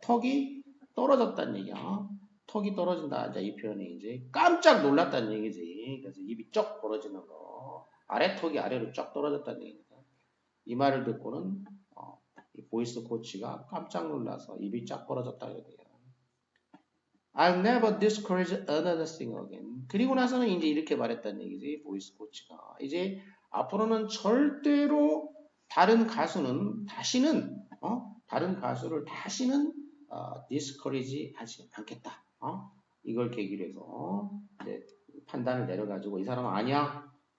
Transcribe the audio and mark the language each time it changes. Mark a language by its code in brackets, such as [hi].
[ko] 턱이 떨어졌다는 얘기야. 턱이 떨어진다. 자, 이 표현이 이제 깜짝 놀랐다는 얘기지. 그래서 입이 쩍 벌어지는 거. 아래 턱이 아래로 쫙 떨어졌다는 얘기입니다. 이 말을 듣고는 이 보이스 코치가 깜짝 놀라서 입이 쫙 벌어졌다는 얘기야. [en] I'll never discourage another thing again. [ko] 그리고 나서는 이제 이렇게 말했다는 얘기지. 보이스 코치가. 이제 앞으로는 절대로 다른 가수를 다시는 discourage 하지 않겠다. 이걸 계기로 해서 이제 판단을 내려가지고 이 사람은 아니야.